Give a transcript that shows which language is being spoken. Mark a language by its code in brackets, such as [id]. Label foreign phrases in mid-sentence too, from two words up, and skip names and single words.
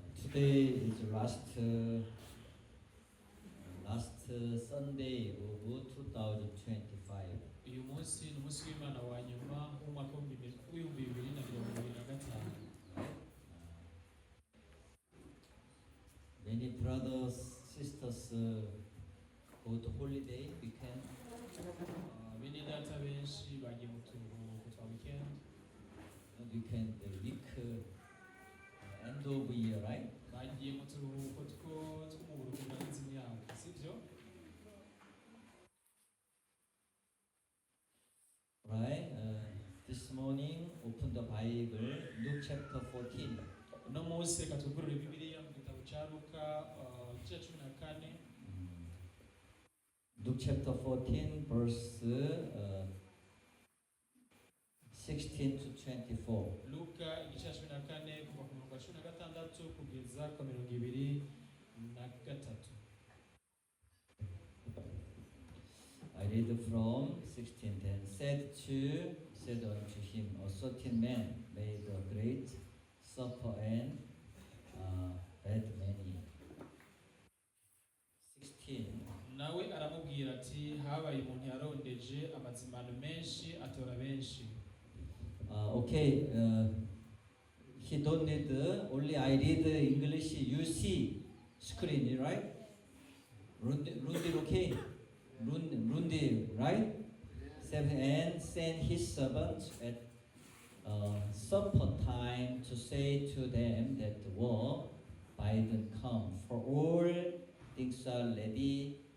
[en] today is last Sunday of 2025. [rn] uyu munsi ni umunsi w'Imana wa nyuma w'umwaka w'ibihumbi bibiri na mirongo ibiri na gatanu. [en] Many brothers, sisters go to holiday weekend. [rn] Bene data benshi bagiye mu turuhuko twa weekend. [en] Weekend week end of year, right? [rn] Bagiye mu turuhuko two mu buruhuko bw'abahinzi imyaka, sibyo? [en] Right. This morning, open the Bible, Luke chapter 14. [rn] Uno munsi reka twugurure Bibiliya mu gitabo cya Luka igice cumi na kane. [en] Luke chapter 14, verse 16 to 24. [rn] Luka igice cumi na kane kuva ku murongo wa cumi na gatandatu kugeza ku mirongo ibiri na gatatu. [en] I read from 16. Then said unto him, a certain man made a great supper and had many. 16. [rn] Nawe aramubwira ati habaye umuntu yarondeje amazimano menshi atora benshi. [en] Okay, he don't need only I read English. You see screen, right? Rundi, okay? Rundi, right? And send his servants at supper time to say to them that were bidden come, for all things are ready.